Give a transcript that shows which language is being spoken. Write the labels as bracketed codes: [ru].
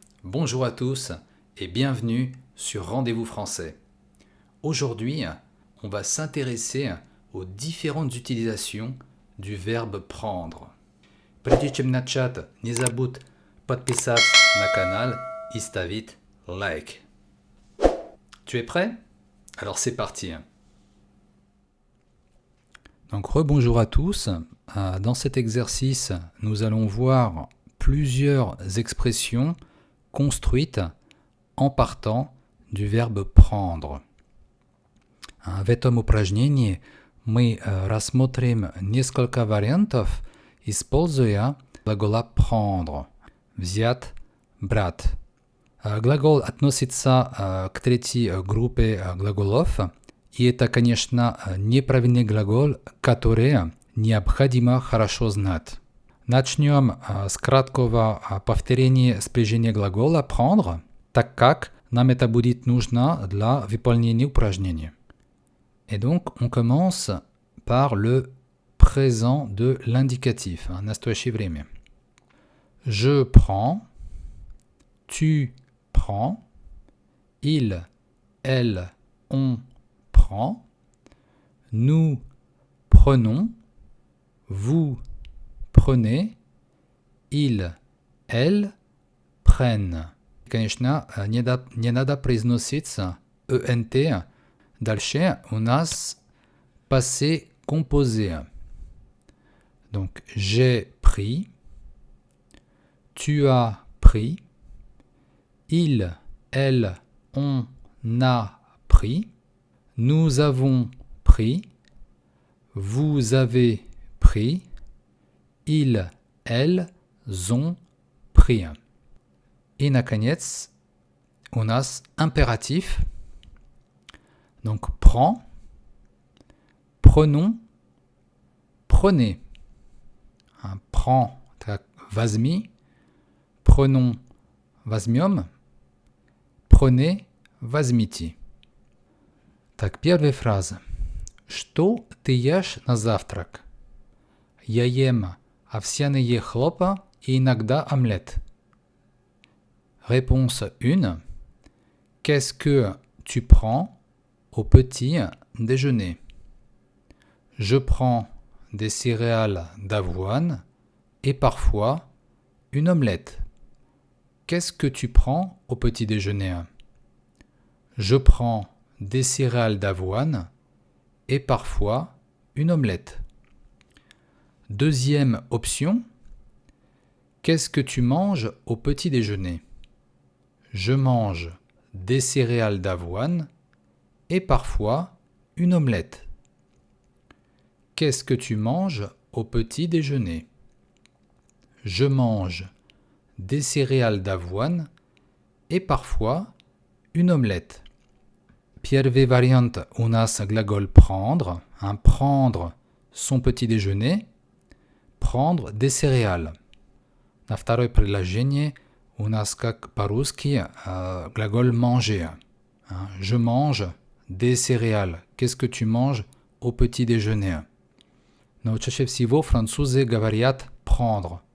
[fr] Bonjour à tous et bienvenue sur Rendez-vous français. Aujourd'hui, on va s'intéresser aux différentes utilisations du verbe prendre. [ru] Прежде чем начать, не забудь подписаться на канал и ставить like. [fr] Tu es prêt? Alors c'est parti. Donc rebonjour à tous. Dans cet exercice, nous allons voir plusieurs expressions construites en partant du verbe prendre. [ru] В этом упражнении мы рассмотрим несколько вариантов, используя глагола prendre. Взять, брать. Глагол относится к третьей группе глаголов, и это, конечно, неправильный глагол, который необходимо хорошо знать. Начнем с краткого повторения спряжения глагола prendre, так как нам это будет нужно для выполнения упражнения. [fr] Et donc, on commence par le présent de l'indicatif, [ru] настоящее время. [fr] Je prends, tu prends, il, elle, on prend, nous prenons, vous prenez, ils, elles prennent. [ru] Конечно, не надо произносить ENT. Дальше у нас passé composé. [fr] Donc, j'ai pris, tu as pris, il, elle, on a pris, nous avons pris, vous avez pris, ils, elles ont pris. [ru] И, наконец, у нас impératif. [fr] Donc, prends, prenons, prenez. Prends, [ru] возьми, [fr] prenons, [ru] возьмем, [fr] prenez, [ru] возьмите. Так, первая фраза. Что ты ешь на завтрак? Я ем овсяные хлопья и иногда омлет. [fr] Réponse 1. Qu'est-ce que tu prends au petit déjeuner? Je prends des céréales d'avoine et parfois une omelette. Qu'est-ce que tu prends au petit déjeuner? Je prends des céréales d'avoine et parfois une omelette. Deuxième option. Qu'est-ce que tu manges au petit déjeuner? Je mange des céréales d'avoine et parfois une omelette. Qu'est-ce que tu manges au petit déjeuner? Je mange des céréales d'avoine et parfois une omelette. [ru] Первый вариант у нас глагол prendre, [fr] prendre son petit déjeuner, prendre des céréales. [ru] На второе предложение у нас как по-русски глагол manger. [fr] Je mange des céréales. Qu'est-ce que tu manges au petit déjeuner? [ru] Но чаще всего французы говорят prendre.